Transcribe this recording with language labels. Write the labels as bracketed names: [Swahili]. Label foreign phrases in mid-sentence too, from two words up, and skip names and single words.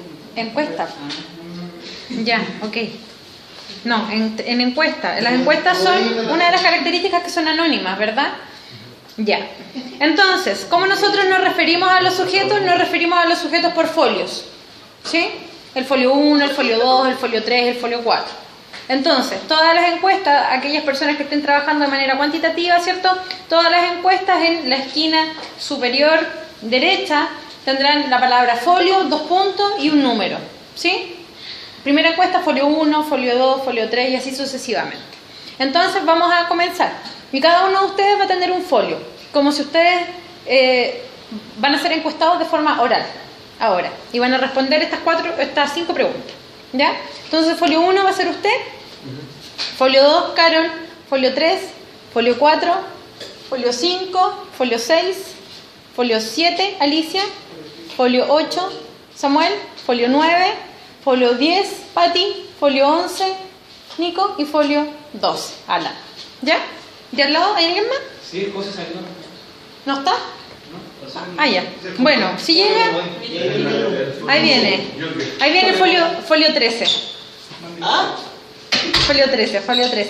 [Spanish] encuesta. Ya, ok. No, en encuesta. Las encuestas son una de las características que son anónimas, ¿verdad? Ya. Entonces, ¿cómo nosotros nos referimos a los sujetos? Nos referimos a los sujetos por folios. ¿Sí? El folio 1, el folio 2, el folio 3, el folio 4. Entonces, todas las encuestas, aquellas personas que estén trabajando de manera cuantitativa, ¿cierto? Todas las encuestas en la esquina superior derecha tendrán la palabra folio, 2 puntos y un número. ¿Sí? Primera encuesta, folio 1, folio 2, folio 3 y así sucesivamente. Entonces, vamos a comenzar. Y cada uno de ustedes va a tener un folio, como si ustedes van a ser encuestados de forma oral, ahora, y van a responder estas 5 preguntas, ¿ya? Entonces, folio 1 va a ser usted, folio 2, Carol, folio 3, folio 4, folio 5, folio 6, folio 7, Alicia, folio 8, Samuel, folio 9, folio 10, Patti, folio 11, Nico, y folio 12, Alan, ¿ya? ¿De al lado hay alguien más? Sí, José salió. ¿No está? Ah, ya. Bueno, si llega, ahí viene. Ahí viene folio 13. Folio 13.